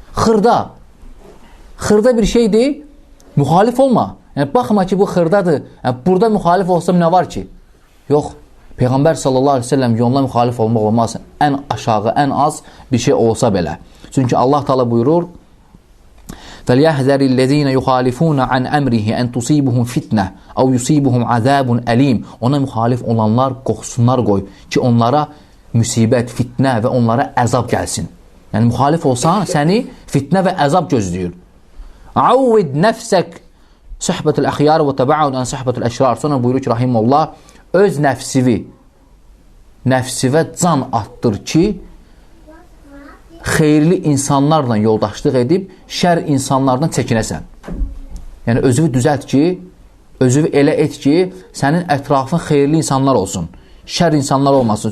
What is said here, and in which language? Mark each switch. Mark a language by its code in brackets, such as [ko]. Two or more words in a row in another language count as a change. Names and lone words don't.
[az] Xırda bir şeydir, müxalif olma. Yəni, baxma ki, bu xırdadır, yəni, burada müxalif olsam nə var ki? Yox. Peyğəmbər [ar] صلى الله عليه وسلم [az] yoluna müxalif olmaq olmaz. Ən aşağı, ən az bir şey olsa belə. Çünki [ar] الله تعالى [az] buyurur: [ar] فَلْيَحْذَرِ الَّذ۪ينَ يُخَالِفُونَ عَنْ أَمْرِهِ اَنْ تُصِيبُهُمْ فِتْنَةً اَوْ يُصِيبُهُمْ عَذَابٌ أَلِيمٌ. [az] Ona müxalif olanlar qorxsunlar qoy ki, onlara müsibət, fitnə və onlara əzab gəlsin. Yəni, müxalif olsan, səni fitnə və əzab gözləyir. [ar] عَوِّدْ نَفْسَكْ صُحْبَةُ الْأَخْيَارِ وَتَبَعُدْ عَنْ صُحْبَةُ الْأَشْرَارِ. [az] Sonra buyurur ki, Rahimullah, öz nəfsivə can atdır ki, xeyirli insanlarla yoldaşlıq edib, şər insanlardan çəkinəsən. Yəni, özünü düzəlt ki, özünü elə et ki, sənin ətrafın xeyirli insanlar olsun, şər insanlar olmasın.